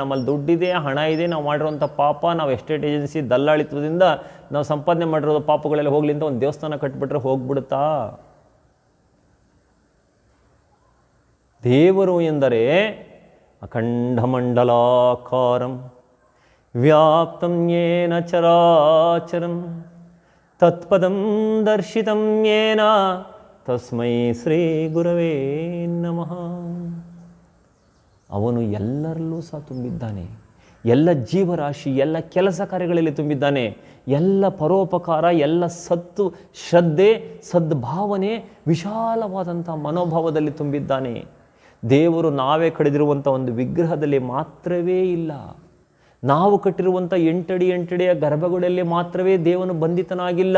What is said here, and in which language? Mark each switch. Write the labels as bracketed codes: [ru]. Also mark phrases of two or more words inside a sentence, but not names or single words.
[kn] ನಮ್ಮಲ್ಲಿ ದುಡ್ಡಿದೆ, ಹಣ ಇದೆ, ನಾವು ಮಾಡಿರುವಂಥ ಪಾಪ, ನಾವು [en] estate agency [kn] ದಲ್ಲಾಳಿತ್ವದಿಂದ ನಾವು ಸಂಪಾದನೆ ಮಾಡಿರೋದು ಪಾಪಗಳೆಲ್ಲ ಹೋಗ್ಲಿ ಅಂತ ಒಂದು ದೇವಸ್ಥಾನ ಕಟ್ಬಿಟ್ರೆ ಹೋಗ್ಬಿಡುತ್ತಾ? ದೇವರು ಎಂದರೆ [sa] ಅಖಂಡಮಂಡಲಾಕಾರಂ ವ್ಯಾಪ್ತಂ ಯೇನ ಚರಾಚರಂ ತತ್ಪದಂ ದರ್ಶಿತಂ ಯೇನ ತಸ್ಮೈ ಶ್ರೀ ಗುರವೇ ನಮಃ. [kn] ಅವನು ಎಲ್ಲರಲ್ಲೂ ಸಹ ತುಂಬಿದ್ದಾನೆ, ಎಲ್ಲ ಜೀವರಾಶಿ, ಎಲ್ಲ ಕೆಲಸ ಕಾರ್ಯಗಳಲ್ಲಿ ತುಂಬಿದ್ದಾನೆ, ಎಲ್ಲ ಪರೋಪಕಾರ, ಎಲ್ಲ ಸತ್ತು, ಶ್ರದ್ಧೆ, ಸದ್ಭಾವನೆ, ವಿಶಾಲವಾದಂಥ ಮನೋಭಾವದಲ್ಲಿ ತುಂಬಿದ್ದಾನೆ. ದೇವರು ನಾವೇ ಕಡಿದಿರುವಂಥ ಒಂದು ವಿಗ್ರಹದಲ್ಲಿ ಮಾತ್ರವೇ ಇಲ್ಲ, ನಾವು ಕಟ್ಟಿರುವಂಥ 8 ಅಡಿಯ ಗರ್ಭಗುಡಿಯಲ್ಲಿ ಮಾತ್ರವೇ ದೇವನು ಬಂಧಿತನಾಗಿಲ್ಲ.